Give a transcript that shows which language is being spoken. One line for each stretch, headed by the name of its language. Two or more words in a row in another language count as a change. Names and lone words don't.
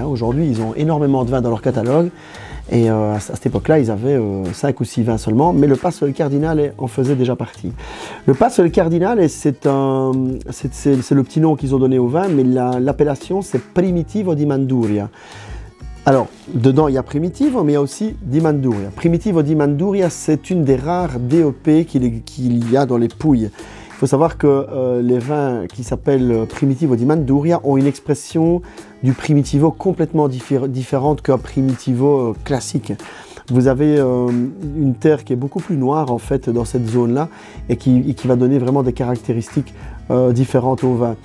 French: Aujourd'hui, ils ont énormément de vins dans leur catalogue. Et à cette époque-là, ils avaient 5 ou 6 vins seulement, mais le Passo del Cardinale en faisait déjà partie. Le Passo del Cardinale, c'est le petit nom qu'ils ont donné au vin, mais l'appellation, c'est Primitivo di Manduria. Alors, dedans, il y a Primitivo, mais il y a aussi di Manduria. Primitivo di Manduria, c'est une des rares DOP qu'il y a dans les Pouilles. Il faut savoir que les vins qui s'appellent Primitivo di Manduria ont une expression du Primitivo complètement différente qu'un Primitivo classique. Vous avez une terre qui est beaucoup plus noire en fait dans cette zone-là et qui va donner vraiment des caractéristiques différentes au vin.